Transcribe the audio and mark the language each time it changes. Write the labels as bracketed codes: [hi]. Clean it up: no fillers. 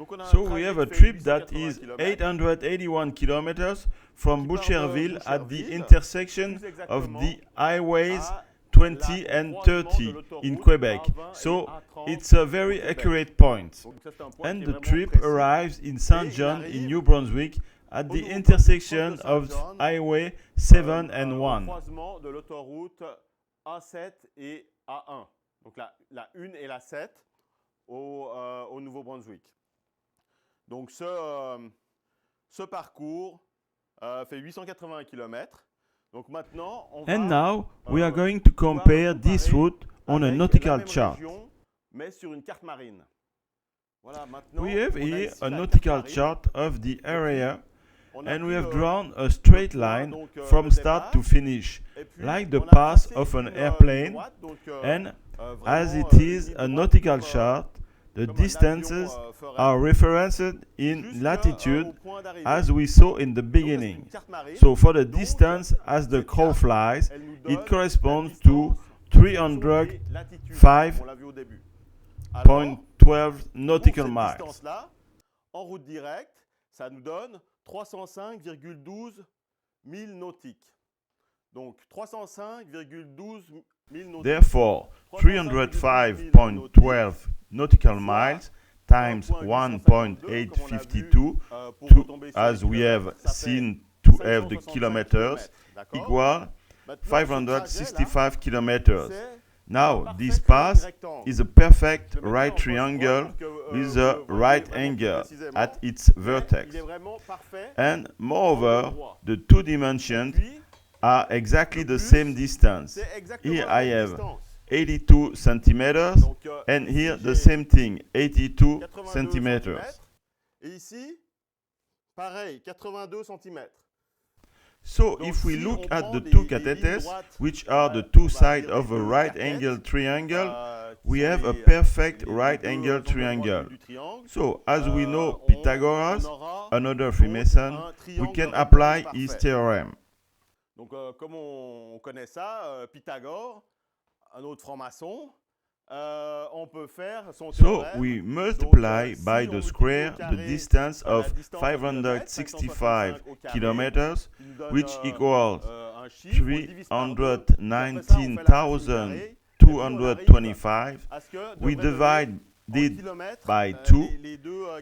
[en] So we have a trip that is 881 kilometers from Boucherville at the intersection of the highways 20 and 30 in Quebec. So it's a very accurate point. And the trip arrives in Saint John in New Brunswick at the intersection of Highway 7 and 1. [fr] Croisement de l'autoroute A7 et A1. Donc la 1 et la 7 au Nouveau-Brunswick. Donc ce parcours fait 880 km. Donc maintenant, [en] and now we are going to compare this route on a nautical chart. [fr] Mais sur une carte marine. Voilà, [en] we have here a nautical chart of the area, and we have drawn a straight line from start to finish, like the path of an airplane, and as it is a nautical chart, the distances are referenced in latitude as we saw in the beginning. So for the distance as the crow flies, it corresponds to 305.12 nautical miles. [fr] En route directe, ça nous donne 305,12 milles nautiques. Donc 305,12 milles nautiques. [en] Therefore, 305.12 nautical miles times 1.852 as we have seen to have the kilometers equal 565 kilometers. Now this path is a perfect right triangle with a right angle at its vertex. And moreover, the two dimensions are exactly the same distance. Here I have 82 centimeters, and here the same thing, 82 centimeters. [fr] Et ici, pareil, 82 centimeters. [en] So if we look at the two cathetes, which are the two sides of a right-angled triangle, we have a perfect right-angled triangle. So as we know Pythagoras, another Freemason, we can apply his theorem. [fr] Donc comme on connaît ça, Pythagore, un autre franc-maçon, on peut faire son théorème. [en] So we multiply by the square the distance of 565 kilometers, which equals 319,225. We divide it by 2.